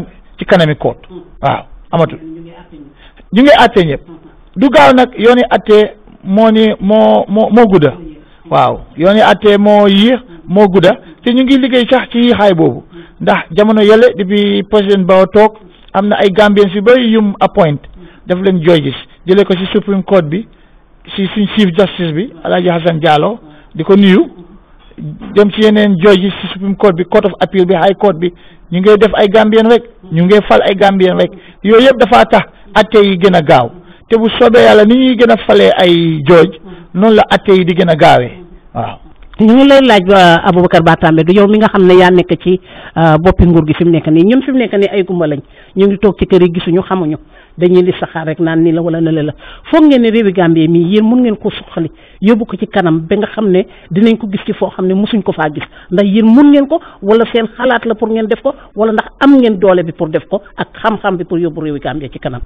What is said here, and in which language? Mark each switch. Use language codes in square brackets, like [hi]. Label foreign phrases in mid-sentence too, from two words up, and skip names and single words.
[wo] ci kanami koot waaw amatul ñu ngi àtte ñëpp du gaaw nag yooni àtte moo gudda waaw yooni àtte moo yéex moo gudda te ñu ngi liggéey sax ci yéexaay boobu ndax jamono yële [fr] depuis président [wo] Barrow toog am na ay Gambiens yu bëri yum appoint def leen judges jëlee ko ci [en] Supreme Court [wo] bi ci suñ [en] Chief Justice [wo] bi Alhaji Hassan Jallow di ko nuyu dem ci yeneen judges ci [en] Supreme Court [wo] bi [en] Court of Appeal [wo] bi [en] High Court [wo] bi ñu ngi def ay Gambien rek ñu ngi fal ay Gambien rek yooyu yëpp dafa tax atte yi gën a gaaw te bu soobee yàlla ni ñuy gën a falee ay judge noonu la atte yi di gën a gaawee waaw. ñu ngi lay laaj Aboubacar Batambe du yow mi nga xam ne yaa nekk ci boppi nguur gi fi mu nekk nii ñun fi mu nekk nii ay gumba lañ ñu ngi toog ci kër yi gisuñu xamuñu dañuy li saxaar rek naan nii la wala nële la foog ngeen ne réewi Gambie mii yéen mun ngeen ko suqali yóbbu ko ci kanam ba nga xam ne dinañ ko gis ci foo xam ne mosuñ ko faa gis ndax yéen mun ngeen ko wala seen xalaat la pour ngeen def ko wala ndax am ngeen doole bi pour def ko ak xam-xam bi pour yóbbu réewi Gambie ci kanam.